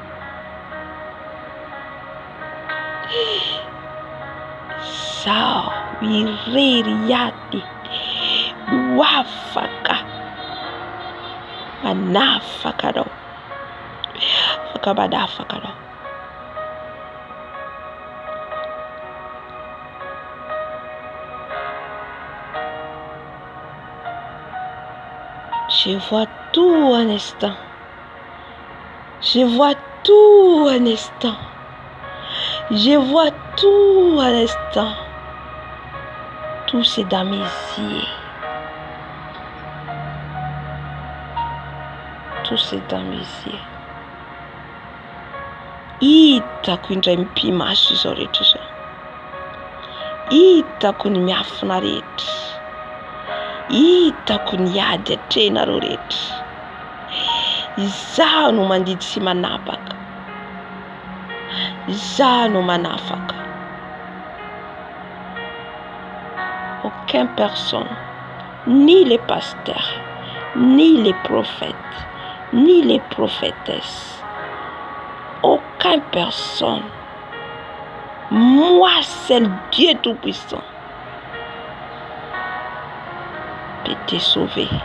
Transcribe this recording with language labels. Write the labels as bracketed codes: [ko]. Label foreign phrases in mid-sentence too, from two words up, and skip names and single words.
[mg] Sors irery iady no afaka manafaka anao, afaka manafaka anao. [fr] Je vois tout un instant. Je vois tout un instant. Je vois tout un instant. Tout c'est dans mes yeux. Tout c'est dans mes yeux. [mg] Hitako indray mipimaso izao rehetra izao. Hitako ny miafina rehetra. Hitako ny ady atrenareo rehetra. Izaho no mandidy sy manapaka. Izaho no manafaka. [fr] Aucune personne, ni les pasteurs, ni les prophètes, ni les prophétesses, aucune personne, moi seul Dieu Tout-Puissant, peut te sauver.